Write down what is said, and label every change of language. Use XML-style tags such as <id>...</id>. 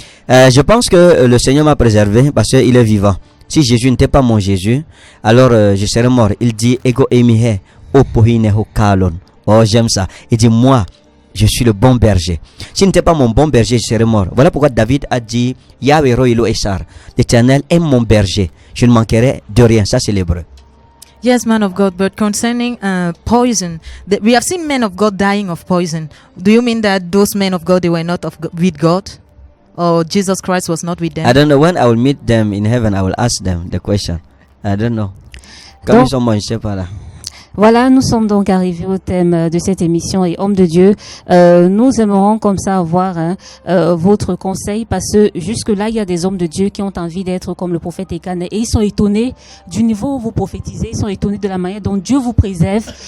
<fr>Je pense que le Seigneur m'a préservé parce qu'il est vivant. Si Jésus n'était pas mon Jésus, alors je serais mort. Il dit</fr> <el>ego emihe opohineho kalon.</el> <fr>Oh, j'aime ça. Il dit moi, je suis le bon berger. S'il n'était pas mon bon berger, je serais mort. Voilà pourquoi David a dit</fr> <he>Yahweh Roïlo Esar.</he> <fr>L'Éternel est mon berger. Je ne manquerai de rien. Ça c'est l'hébreu.</fr> <en>Yes, man of God, but concerning poison, we have seen men of God dying of poison. Do you mean that those men of God, they were not with God? Or Jesus Christ was not with them? I don't know. When I will meet them in heaven, I will ask them the question. I don't know.</en> <fr>Comme ils sont morts, je ne sais pas là. Voilà, nous sommes donc arrivés au thème de cette émission et homme de Dieu. Nous aimerons comme ça avoir votre conseil parce que jusque-là, il y a des hommes de Dieu qui ont envie d'être comme le prophète Ekane et ils sont étonnés du niveau où vous prophétisez, ils sont étonnés de la manière dont Dieu vous préserve.</fr>